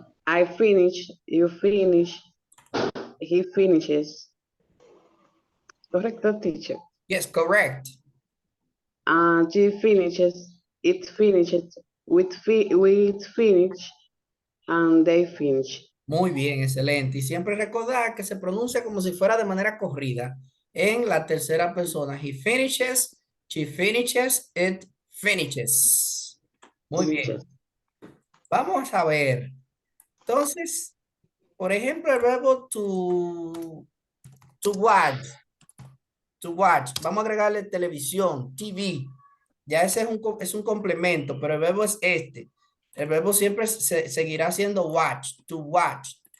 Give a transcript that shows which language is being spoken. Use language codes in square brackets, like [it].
[en] I finish, you finish, he finishes. [es] Correcto, teacher. [en] Yes, correct. She finishes, it finishes, we finish, and they finish. [es] Muy bien, excelente. Y siempre recordar que se pronuncia como si fuera de manera corrida en la tercera persona. [en] He finishes, she finishes, it finishes. [es] Muy bien. Vamos a ver. Entonces, por ejemplo, el verbo to watch. To watch. Vamos a agregarle televisión, TV. Ya ese es un complemento, pero el verbo es este. El verbo siempre seguirá siendo watch, to watch.